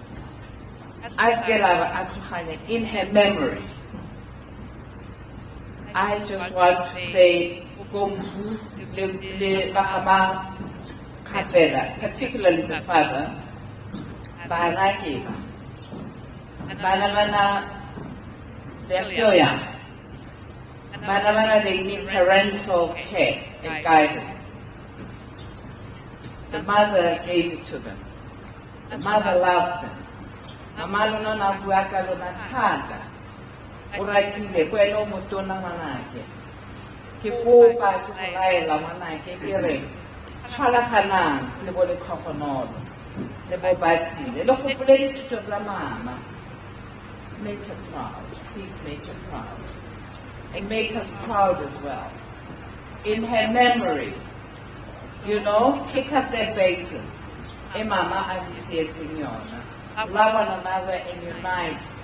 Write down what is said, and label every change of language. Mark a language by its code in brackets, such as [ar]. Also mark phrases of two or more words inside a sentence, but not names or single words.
[en] In her memory, I just want to say, particularly the father, they're still young. They need parental care and guidance. The mother gave it to them. The mother loved them. [tn] Amalo na buaka lo na thata. Ora kile kwelo motona manake. Ke kopa ke laela manake ke re tshwala kana le bo le khokhonono. Le bo batsi le go pole dithuto tsa mama. [en] Make her proud. Please make her proud. And make us proud as well. In her memory, kick up their baton. Mama love one another and unite.